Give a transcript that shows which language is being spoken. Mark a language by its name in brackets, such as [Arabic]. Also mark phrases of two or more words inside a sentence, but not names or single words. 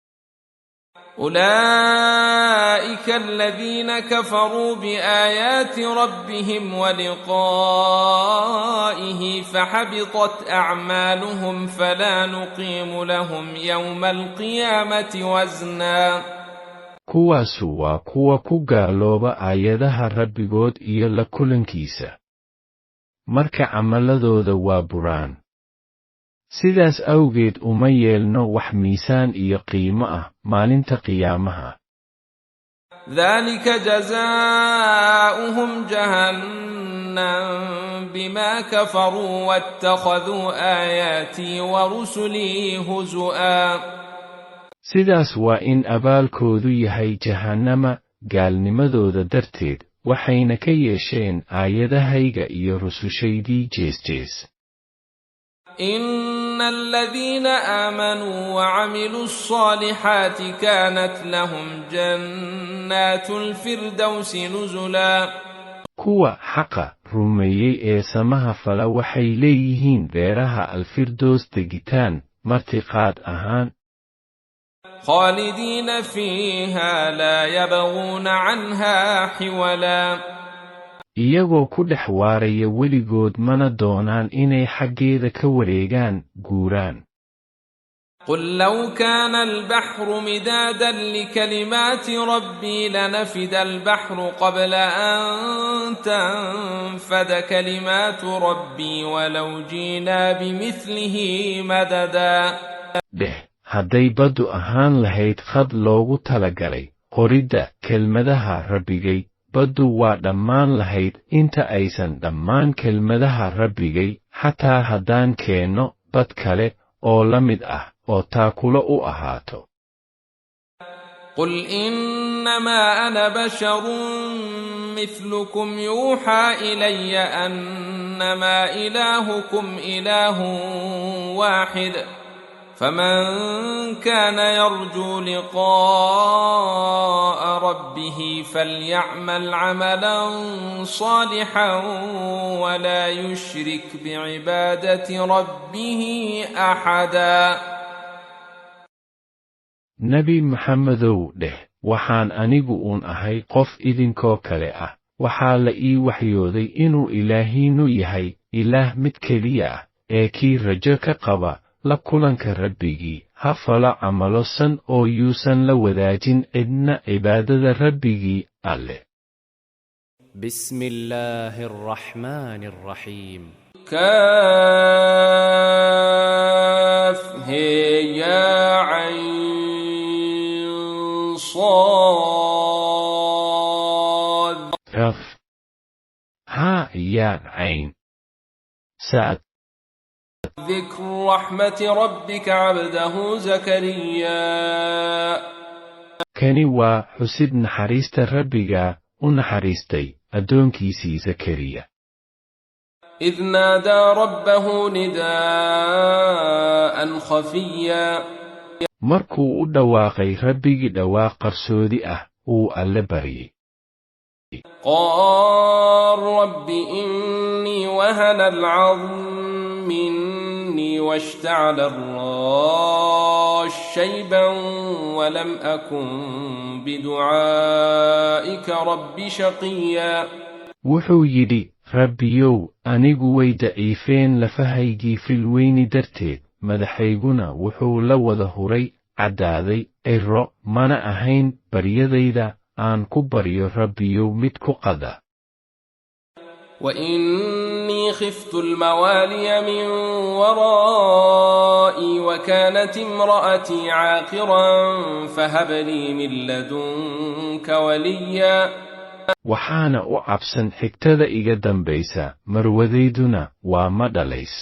[Arabic] أولئك الذين كفروا بآيات ربهم ولقائه فحبطت أعمالهم فلا نقيم لهم يوم القيامة وزنا [Somali] kuwaasu waa kuwa ku gaalooba aayadaha rabbigood iyo la kulankiisa marka camaladooda waa buraan sidaas awgeed uma yeelno wax miisaan iyo qiimo ah maalinta qiyaamaha [Arabic] ذلك جزاؤهم جهنم بما كفروا واتخذوا آياتي ورسلي هزؤا [Somali] sidaas waa in abaalkoodu yahay jahannama gaalnimadooda darteed waxayna ka yeesheen aayadahayga iyo rusushaydii jees-jees [Arabic] إن الذين آمنوا وعملوا الصالحات كانت لهم جنات الفردوس نزلا [Somali] kuwa xaqa rumeeyey ee samaha fala waxay leeyihiin beeraha alfirdoos degitaan martiqaad ahaan [Arabic] خالدين فيها لا يبغون عنها حولا [Somali] iyagoo ku dhex waaraya weligood mana doonaan inay xaggeeda ka wareegaan guuraan [Arabic] قل لو كان البحر مدادا لكلمات ربي لنفد البحر قبل أن تنفد كلمات ربي ولو جينا بمثله مددا [Somali] dheh hadday baddu ahaan lahayd khad loogu talagalay qoridda kelmadaha rabbigay baddu waa dhammaan lahayd inta aysan dhammaan kelmadaha rabbigay xataa haddaan keenno bad kale oo la mid ah oo taakulo u ahaato [Arabic] قل إنما أنا بشر مثلكم يوحى إلي أنما إلهكم إله واحد فمن كان يرجو لقاء ربه فليعمل عملا صالحا ولا يشرك بعبادة ربه أحدا [Somali] nebi maxamedow dheh waxaan anigu uun ahay qof idinkoo kale ah waxaa la ii waxyooday inuu ilaahiinnu yahay ilaah mid keliya ah ee kii rajo ka qaba la kulanka rabbigii ha falo camalo san oo yuusan la wadaajin cidna cibaadada rabbigii alle. [Arabic] بسم الله الرحمن الرحيم كاف هي يا عين صاد كاف ها يا عين صاد. ذكر رحمة ربك عبده زكريا [Somali] Kani waa xusid naxariista rabbiga u naxariistay addoonkiisii Zakariya. [Arabic] إذ نادى ربه نداء خفيا [Somali] Markuu u dhawaaqay rabbigii dhawaaq qarsoodi ah uu alle baryay. [Arabic] قال رب إني وهن العظم مني واشتعل الراس شيبا ولم أكن بدعائك رب شقيا [Somali] Wuxuu yidhi, Rabbiyow, anigu way daciifeen lafahaygii filweyni darteed, madaxayguna wuxuu la wada huray caddaaday cirro, mana ahayn baryadayda aan ku baryo Rabbiyow mid ku qada. [Arabic] وإني خفت الموالي من ورائي وكانت امرأتي عاقرا فهب لي من لدنك وليا [Somali] Waxaana u cabsan xigtada iga dambaysa, marwadayduna waa ma dhalays.